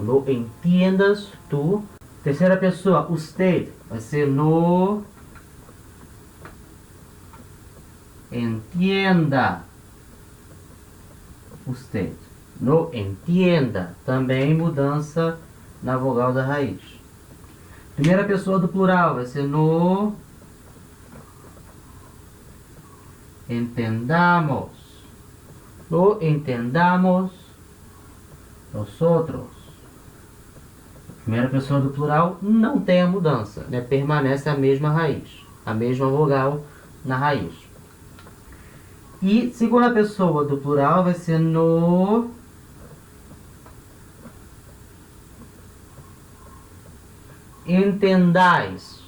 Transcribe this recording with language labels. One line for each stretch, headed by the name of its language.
Portuguese: Então,
Spanish: no entiendas tu.
Portuguese: Terceira pessoa,
Spanish: usted,
Portuguese: vai ser
Spanish: no entienda usted. No entienda,
Portuguese: também mudança na vogal da raiz. Primeira pessoa do plural vai ser
Spanish: no entendamos. No entendamos nosotros.
Portuguese: Primeira pessoa do plural não tem a mudança, né? Permanece a mesma raiz, a mesma vogal na raiz. E segunda pessoa do plural vai ser
Spanish: no entendais.